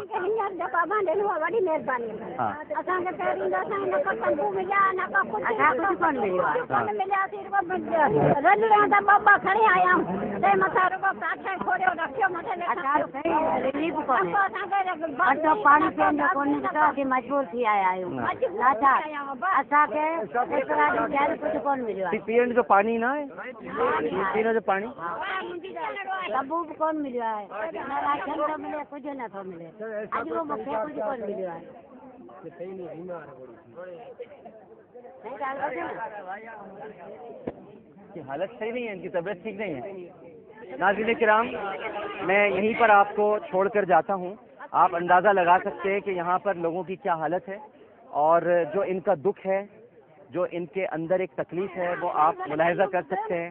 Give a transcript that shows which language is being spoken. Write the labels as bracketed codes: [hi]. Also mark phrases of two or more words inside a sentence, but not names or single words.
[ur] بڑی مہربانی हाँ [sd] बाबा खड़े आया पानी पीअण मजबूर थी आया कोन मिलियो पीअण जो पानी ना है, पीअण जो पानी सबू बि कोन मिलियो आहे, न राशन थो मिले, कुझु नथो मिले। अॼु वो मूंखे कुझु कोन मिलियो आहे। [ur] کی حالت صحیح نہیں ہے، ان کی طبیعت ٹھیک نہیں ہے. ناظرین کرام، میں یہیں پر آپ کو چھوڑ کر جاتا ہوں. آپ اندازہ لگا سکتے ہیں کہ یہاں پر لوگوں کی کیا حالت ہے اور جو ان کا دکھ ہے، جو ان کے اندر ایک تکلیف ہے، وہ آپ ملاحظہ کر سکتے ہیں.